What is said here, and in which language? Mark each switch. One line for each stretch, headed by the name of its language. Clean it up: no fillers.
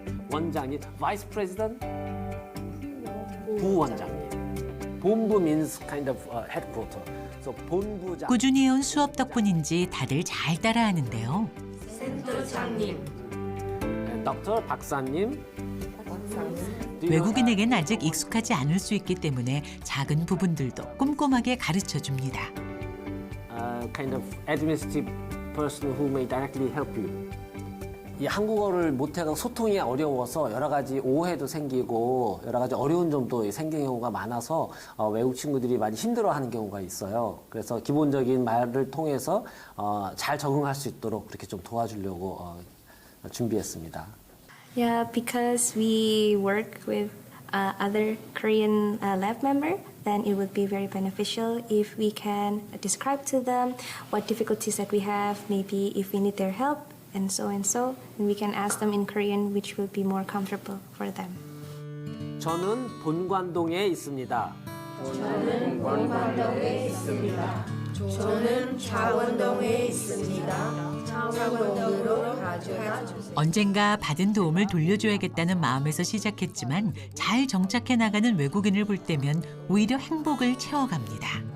Korean: 원장님,
English: vice president,
Korean: 부원장님.
English: 본부 means kind of headquarter. So 본부장.
Korean: 꾸준히 해온 수업 덕분인지 다들 잘 따라하는데요. 센터장님, 닥터 박사님. 외국인에겐 아직 익숙하지 않을 수 있기 때문에 작은 부분들도 꼼꼼하게 가르쳐줍니다.
English: Kind of administrative person who may directly help you.
Korean: 이 한국어를 못해서 소통이 어려워서 여러 가지 오해도 생기고 여러 가지 어려운 점도 생기는 경우가 많아서 외국 친구들이 많이 힘들어하는 경우가 있어요. 그래서 기본적인 말을 통해서 잘 적응할 수 있도록 그렇게 좀 도와주려고 준비했습니다.
English: Yeah, because we work with other Korean lab member, then it would be very beneficial if we can describe to them what difficulties that we have, maybe if we need their help, and so, and we can ask them in Korean, which will be more comfortable for them.
Korean: 저는 본관동에 있습니다. 저는 원관동에 있습니다. 저는 창원동에 있습니다. 창원동으로 가져다 주세요. 언젠가 받은 도움을 돌려줘야겠다는 마음에서 시작했지만 잘 정착해 나가는 외국인을 볼 때면 오히려 행복을 채워갑니다.